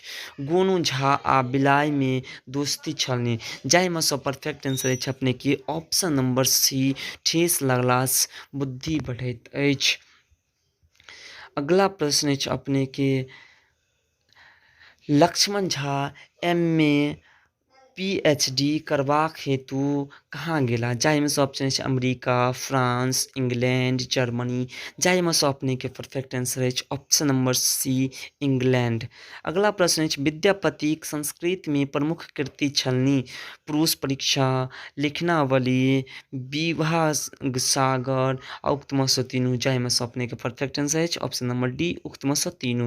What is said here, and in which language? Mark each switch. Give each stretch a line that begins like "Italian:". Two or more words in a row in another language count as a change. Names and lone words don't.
Maithili: गोनू झा आ बिलाइमे दोस्ती छलनि, जाहिमे सँ
English: perfect answer
Maithili: अछि अपने के
English: option number C,
Maithili: ठेस लगलासँ बुद्धि बढ़ैत अछि। अगला प्रश्न अछि अपने के, लक्ष्मण झा एम.ए. PhD करबाक हेतु कहाँ गेला, जाहिमे सँ ऑप्शन अछि अमेरिका, फ्रांस, इंग्लैंड, जर्मनी, जाहिमे सँ अपने के
English: perfect answer
Maithili: अछि
English: option number C,
Maithili: इंग्लैंड। अगला प्रश्न अछि, विद्यापतिक संस्कृतमे प्रमुख कृति छलनि। पुरुष परीक्षा, लिखनावली, विवाह सागर आ उक्तमे सँ तीनू, जाहिमे सँ अपने के
English: perfect answer
Maithili: अछि
English: option number D,
Maithili: उक्तमे सँ तीनू।